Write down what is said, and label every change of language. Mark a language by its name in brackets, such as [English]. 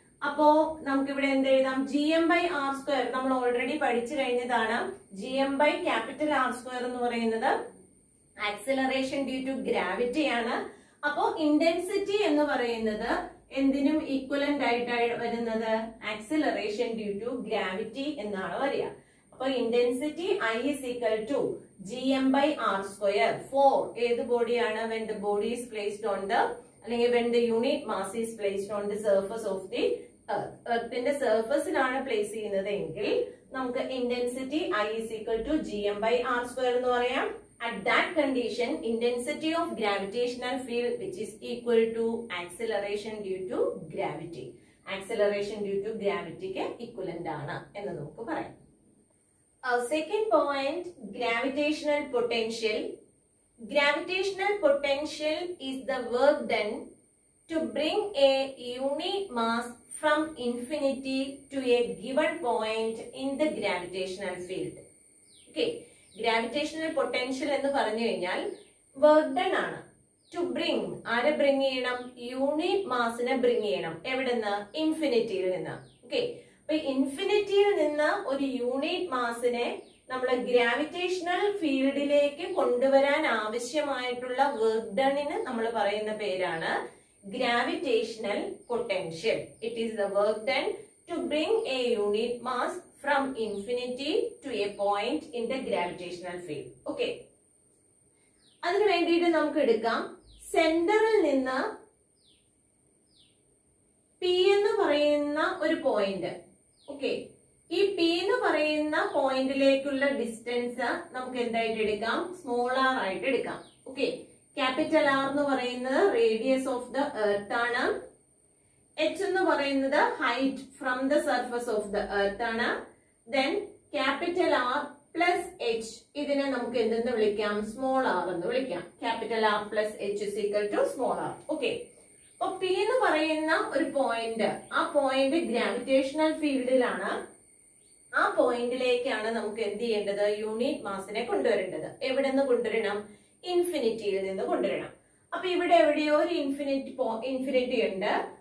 [Malayalam] അപ്പോ നമുക്ക് ഇവിടെ എന്ത് എഴുതാം? gm ബൈ ആർ സ്ക്വയർ നമ്മൾ ഓൾറെഡി പഠിച്ചു കഴിഞ്ഞതാണ്. gm by capital R square എന്ന് പറയുന്നത് ആക്സിലറേഷൻ ഡ്യൂ ടു ഗ്രാവിറ്റി ആണ്. അപ്പോ ഇന്റൻസിറ്റി എന്ന് പറയുന്നത് എന്തിനും ഈക്വലന്റ് ആയിട്ടാണ് വരുന്നത്? ആക്സിലറേഷൻ ഡ്യൂ ടു ഗ്രാവിറ്റി എന്നാണ് വരിക. [English] അപ്പൊ intensity I is equal to gm by r square for [Malayalam] ഏത് ബോഡിയാണ്? [English] when the body is placed on the, [Malayalam] അല്ലെങ്കിൽ [English] when the unit mass is placed on the surface of the earth. [Malayalam] എർത്തിന്റെ സർഫസിലാണ് place ചെയ്യുന്നത് എങ്കിൽ നമുക്ക് intensity [English] I is equal to gm by r square [Malayalam] എന്ന് പറയാം. [English] At that condition, intensity of gravitational field which is equal to acceleration due to gravity. Acceleration due to gravity [Malayalam] ke equivalent ആണ് എന്ന് നമുക്ക് പറയാം. [English] Second point, gravitational potential. Gravitational potential is the work done to bring a unit mass from infinity to a given point in the gravitational field. Okay. [Malayalam] Gravitational potential എന്ന് പറഞ്ഞു കഴിഞ്ഞാൽ work done ആണ്. To bring, ആരെ bring ചെയ്യണം? Unit മാസിനെ bring ചെയ്യണം. എവിടെന്ന്? ഇൻഫിനിറ്റിയിൽ നിന്ന്. Okay, അപ്പൊ ഇൻഫിനിറ്റിയിൽ നിന്ന് ഒരു യൂണിറ്റ് മാസിനെ നമ്മൾ ഗ്രാവിറ്റേഷണൽ ഫീൽഡിലേക്ക് കൊണ്ടുവരാൻ ആവശ്യമായിട്ടുള്ള വർക്ക് ഡണിന് നമ്മൾ പറയുന്ന പേരാണ് gravitational potential. [English] It is the work done to bring a unit mass from infinity to a point in the gravitational field. Okay. [Malayalam] അതിനു വേണ്ടിയിട്ട് നമുക്ക് എടുക്കാം സെന്ററിൽ നിന്ന് P എന്ന് പറയുന്ന ഒരു പോയിന്റ്. ഓക്കെ, ഈ P എന്ന് പറയുന്ന പോയിന്റിലേക്കുള്ള ഡിസ്റ്റൻസ് നമുക്ക് എന്തായിട്ട് എടുക്കാം? സ്മോൾ ആർ ആയിട്ട് എടുക്കാം. ഓക്കെ, ക്യാപിറ്റൽ ആർ എന്ന് പറയുന്നത് റേഡിയസ് ഓഫ് ദ എർത്ത് ആണ്. h എന്ന് പറയുന്നത് height from the surface of the earth ആണ്. [English] then capital R plus h, [Malayalam] ഇതിനെ നമുക്ക് എന്തെന്ന് വിളിക്കാം? [English] small R [Malayalam] എന്ന് വിളിക്കാം. [English] capital R plus h is equal to small r. [Malayalam] Okay, അപ്പൊ P എന്ന് പറയുന്ന ഒരു പോയിന്റ്, ആ പോയിന്റ് ഗ്രാവിറ്റേഷണൽ ഫീൽഡിലാണ്. ആ പോയിന്റിലേക്കാണ് നമുക്ക് എന്ത് ചെയ്യേണ്ടത്? യൂണിറ്റ് മാസിനെ കൊണ്ടുവരേണ്ടത്. എവിടെ നിന്ന് കൊണ്ടുവരണം? ഇൻഫിനിറ്റിയിൽ നിന്ന് കൊണ്ടുവരണം. അപ്പൊ ഇവിടെ എവിടെയോ ഒരു ഇൻഫിനിറ്റി ഉണ്ട്.